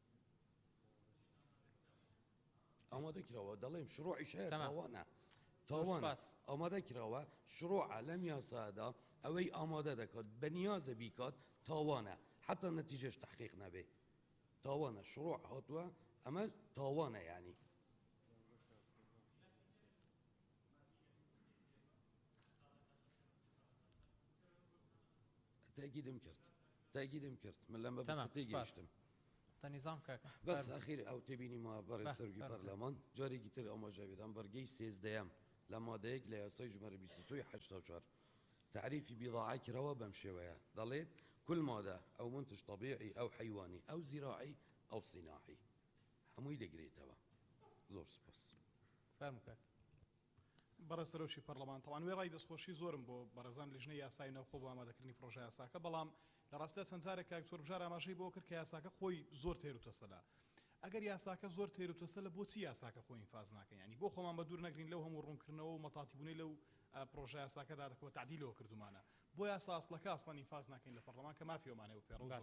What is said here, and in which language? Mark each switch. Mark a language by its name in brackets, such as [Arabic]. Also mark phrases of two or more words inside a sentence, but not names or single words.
[Central Kurdish] ئامادە کراوە دەڵێم شروعیش هەیە تاوانە تاوانە ئامادە کراوە شروعە لەم یاسادا ئەوەی ئامادە دەکات بەنیازە بیکات تاوانە حتا نەتیجەش تحقیق نەبێ تاوانە شروع هاتووە ئەمە تاوانە یعنی تاگیدم کرد من لەمە تێگەیشتم نظام کاکە بەس ئەخیر ئەو تێبینی ما بەڕێ سەرۆکی پەرلەمان جارێکی تر ئاماژەوێدان بەرگەی سێزدەیەم لە مادەیەک لە یاسای ژمارە 2384 تعریفی بیضاعە کراوە بەم شێوەیە دەڵێت [Arabic] كل مادة أو منتج طبيعي أو حيواني أو زراعي أو صناعي [Central Kurdish] هەمووی دەگرێتەوە زۆر سپاس فەرموو بەڕێز سەرۆکی پەرلەمان تەوان وێ ڕای دەستخۆشی زۆرم بۆ بەڕێزان لیژنەی یاسای نەوخۆ بۆ ئامادەکردنی پرۆژە یاساکە بەڵام لە ڕاستە چەند جارێک کاکتۆر بژار ئاماژەی بۆ کرد کە یاساکە خۆی زۆر تێر و تەسەدا ئەگەر یاساکە زۆر تێر و تەسە لە بۆچی یاساکە خۆی ئینفاز ناکەن ینی بۆ خۆمان بە دوور نەگرین لەو هەموو ڕوونکردنەوە و مەتاتیبوونەی لەو پرۆژە یاساکەدا دەکەوە تعدیلەوە کردومانە بۆ یاسا ئەسڵەکە ئەسڵەن ئینفاز ناکەین لە پەرلەمان کە مافیۆمانەوە پێڕۆ زۆر